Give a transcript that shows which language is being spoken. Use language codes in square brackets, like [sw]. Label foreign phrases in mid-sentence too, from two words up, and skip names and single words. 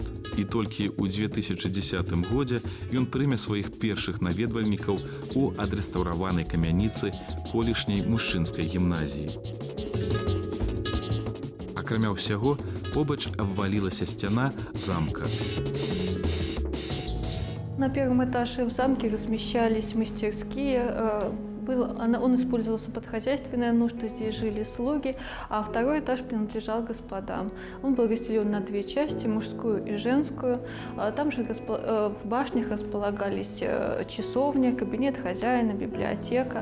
[be] І толькі ў 2010 годзе ён прыме сваіх першых наведвальнікаў у адрэстаўраванай камяніцы колішняй мужчынскай гімназіі. Акрамя ўсяго, побач абвалілася сцяна замка. [ru] На первом этаже в замке размещались мастерские. Он использовался под хозяйственные нужды, здесь жили слуги, а второй этаж принадлежал господам. Он был разделен на две части, мужскую и женскую. Там же в башнях располагались часовня, кабинет хозяина, библиотека.